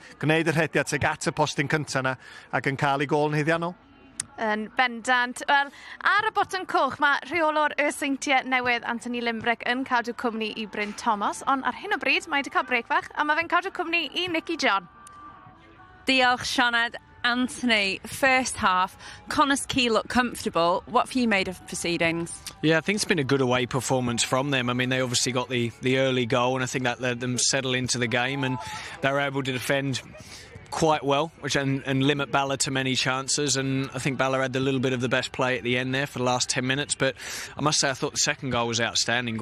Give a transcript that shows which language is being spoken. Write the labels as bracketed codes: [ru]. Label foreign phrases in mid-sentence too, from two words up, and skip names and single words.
[cy] Gwneud yr hediad seg at y postyn cyntaf yna, ac yn cael ei gol yn haeddiannol. Yn bendant. Wel, ar y botwm coch mae rheolwr y Seintiau Newydd Anthony Limbrick yn cadw cwmni i Bryn Thomas, ond ar hyn o bryd mae wedi cael brec fach a mae fe'n cadw cwmni i Nicky John. Diolch, Sioned. Anthony, [en] first half, Connah's Quay looked comfortable. What have you made of proceedings? Yeah, I think it's been a good away performance from them. I mean, they obviously got the early goal, and I think that let them settle into the game, and they were able to defend quite well, and limit Bala to many chances, and I think Bala had a little bit of the best play at the end there for the last 10 minutes, but I must say I thought the second goal was outstanding.